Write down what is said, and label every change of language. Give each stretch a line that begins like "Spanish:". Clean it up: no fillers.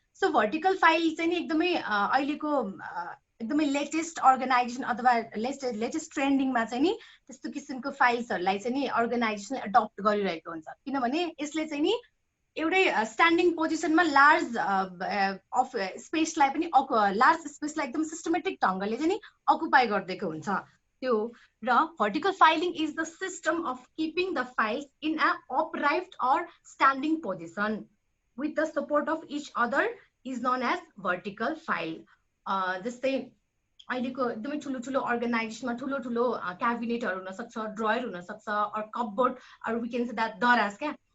Nepali: So vertical file चाहिँ नि एकदमै अहिलेको एकदमै लेटेस्ट अर्गनाइजेसन अथवा लेटेस्ट ट्रेन्डिङमा चाहिँ नि त्यस्तो किसिमको फाइल्सहरूलाई चाहिँ नि अर्गनाइजेसनले एडप्ट गरिरहेको हुन्छ. किनभने यसले चाहिँ नि एउटै स्ट्यान्डिङ पोजिसनमा लार्ज अफ स्पेसलाई पनि लार्ज स्पेसलाई एकदम सिस्टमेटिक ढङ्गले चाहिँ नि अकुपाई गरिदिएको हुन्छ त्यो.
English: र vertical filing is the system of keeping the files in an upright or standing position with the support of each other is known as vertical file.
Nepali: जस्तै अहिलेको एकदमै ठुलो ठुलो अर्गनाइजेसनमा ठुलो ठुलो क्याबिनेटहरू हुन सक्छ, ड्रयर हुन सक्छ, or cupboard or
English: we can say that
Nepali: दराज क्या.